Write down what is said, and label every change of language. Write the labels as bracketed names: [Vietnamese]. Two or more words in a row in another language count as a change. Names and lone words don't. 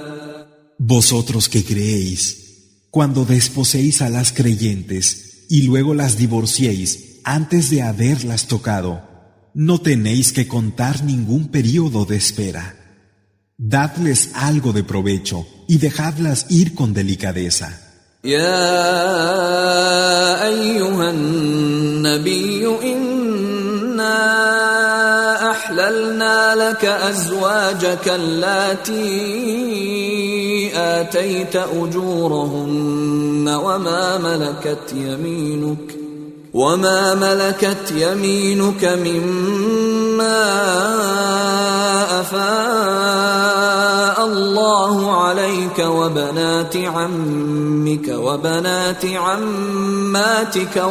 [Spanish] Vosotros que creéis, cuando desposéis a las creyentes y luego las divorciéis antes de haberlas tocado, no tenéis que contar ningún período de espera. Dadles algo de provecho y dejadlas ir con delicadeza. [Arabic] يا أيها النبي إنا أحللنا لك أزواجك اللاتي آتيت أجورهن وما ملكت يمينك مما أفاء الله عليك وبنات عمك وبنات عماتك